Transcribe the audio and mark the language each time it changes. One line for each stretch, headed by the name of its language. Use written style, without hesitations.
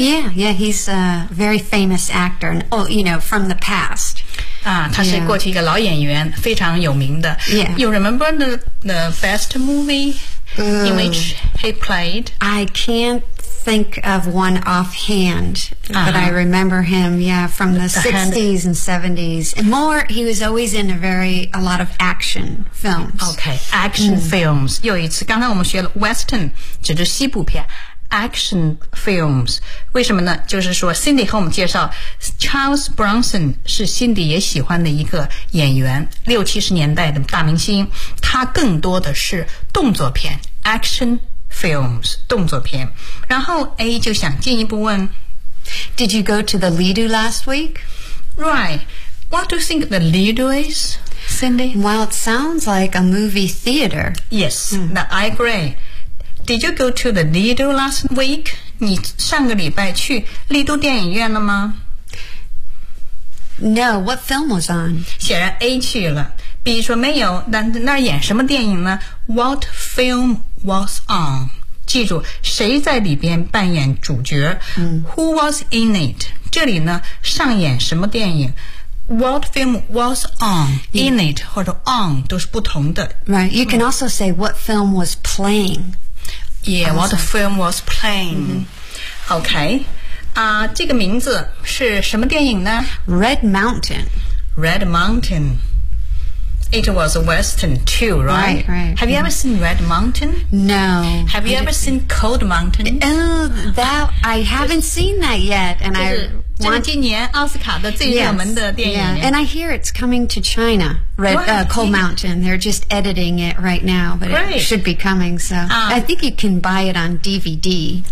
English: Yeah, he's a very famous actor, you know, from the past.
Chinese: 啊，他是过去一个老演员，非常有名的。
English: Yeah. You remember the best movie in which he played? I can'tThink of one offhand, but I remember him, yeah, from the '60s and seventies. More, he was always in a lot of action films. Okay, action films.
Chinese: 又一次，刚才我们学了 western， 指的西部片。 Action films， 为什么呢？就是说 ，Cindy 和我们介绍 ，Charles Bronson 是 Cindy 也喜欢的一个演员，六七十年代的大明星。他更多的是动作片 ，action。Films 动作片，然后 A 就想进一步问
English: ，Did you go to the Lido last week? Right. What do you think the Lido is, Cindy? Well, it sounds like a movie theater. Yes,、I agree. Did you go to the Lido last week?
Chinese: 你上个礼拜去丽都电影院了吗
English: ？No. What film was on?
Chinese: 显然 A 去了。B 说没有，那演什么电影呢 ？
English: What film was on？
Chinese: 记住，谁在里边扮演主角、？
English: Who was in it？
Chinese: 这里呢，上演什么电影 ？
English: What film was on？
Chinese: In it 或者 on 都是不同的。
English: Right. You can also say what film was playing. Yeah.、Also. What film was playing?、Okay.
Chinese: 啊、这个名字是什么电影呢
English: ？Red Mountain. Red Mountain. It was a western too, right? Right, right. Have you ever seen Red Mountain? No. Have you ever seen Cold Mountain? I haven't seen that yet. And I want
Chinese: 今年奥斯卡的最热门的电影。
English: And I hear it's coming to China, Cold Mountain. They're just editing it right now, but it should be coming. So I think you can buy it on DVD.